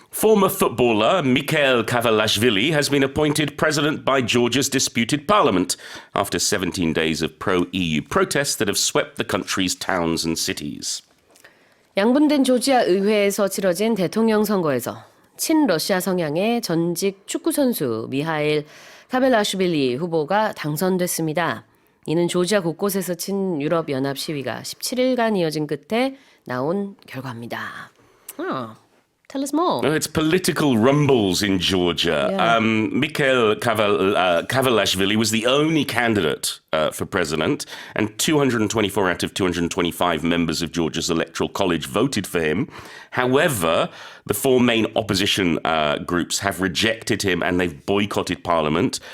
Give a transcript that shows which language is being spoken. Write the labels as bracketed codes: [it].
[en] Former footballer Mikheil Kavelashvili has been appointed president by Georgia's disputed parliament after 17 days of pro-EU protests that have swept the country's towns and cities. [ko] 양분된 조지아 의회에서 치러진 대통령 선거에서 친러시아 성향의 전직 축구선수 미하일 카벨라슈빌리 후보가 당선됐습니다. 이는 조지아 곳곳에서 친유럽연합 시위가 17일간 이어진 끝에 나온 결과입니다. [en] Tell us more. It's political rumbles in Georgia. Yeah. Mikheil Kavelashvili was the only candidate for president, and 224 out of 225 members of Georgia's electoral college voted for him. However, the four main opposition groups have rejected him and they've boycotted parliament.